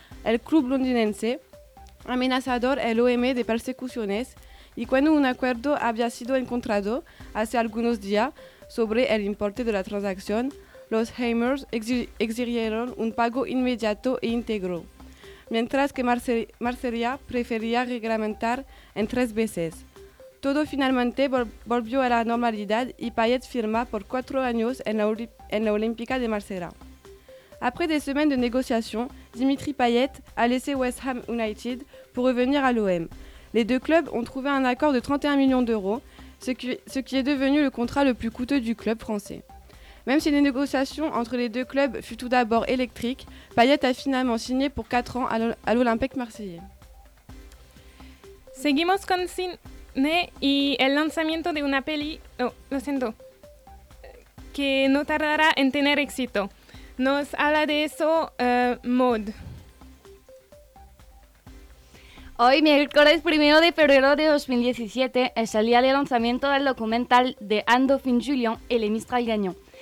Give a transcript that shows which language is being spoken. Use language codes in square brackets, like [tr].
[es] El club londinense ha amenazado al OM de persecuciones y cuando un acuerdo había sido encontrado hace algunos días sobre el importe de la transacción, los Hammers exigieron un pago inmediato e íntegro, mientras que Marsella prefería reglamentar en tres veces. Todo finalmente volvió a la normalidad y Payet firma por 4 años en la Olympique de Marsella. [fr] Après des semaines de négociations, Dimitri Payet a laissé West Ham United pour revenir à l'OM. Les deux clubs ont trouvé un accord de 31 millions d'euros, ce qui est devenu le contrat le plus coûteux du club français. Même si les négociations entre les deux clubs furent tout d'abord électriques, Payet a finalement signé pour 4 ans à l'Olympique marseillais. [es] Seguimos con cine y el lanzamiento de una peli, que no tardará en tener éxito. Nos habla de eso Maud. Hoy, miércoles 1 de febrero de 2017, es el día de lanzamiento del documental de Andofin Julien, El Mistral Gagnon.